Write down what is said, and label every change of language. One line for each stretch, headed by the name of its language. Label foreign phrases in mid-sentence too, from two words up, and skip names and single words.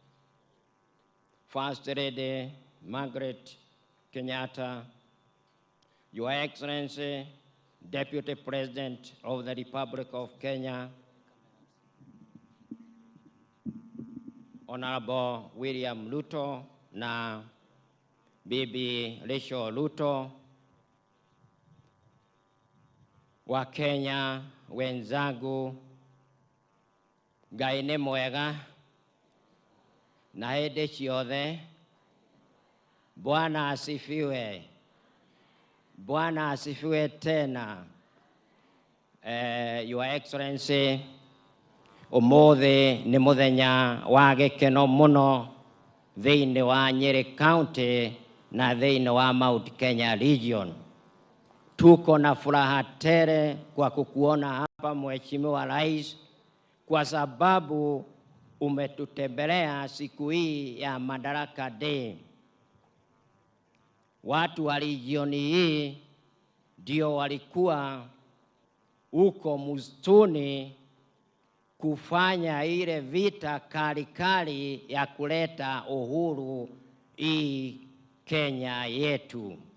English: First Lady Margaret Kenyatta, Your Excellency, Deputy President of the Republic of Kenya,
Kikuyu: Honorable William Ruto
Swahili: na Bibi Rachel Ruto, wa Kenya wenzangu,
Kikuyu: Ngai nĩ mwega na hĩndĩ ciothe.
Swahili: Bwana asifiwe. Bwana asifiwe tena.
English: Your Excellency,
Kikuyu: umuthi nĩ mũthenya wa gĩkeno mũno thĩinĩ wa Nyeri County na thĩinĩ wa Mount Kenya Region.
Swahili: Tuko na furaha tele kwa kukuona hapa Mheshimiwa Rais, kwa sababu umetutembelea siku hii ya Madaraka Day. Watu wa region hii ndio walikuwa uko msituni kufanya ile vita kali ya kuleta uhuru hii Kenya yetu.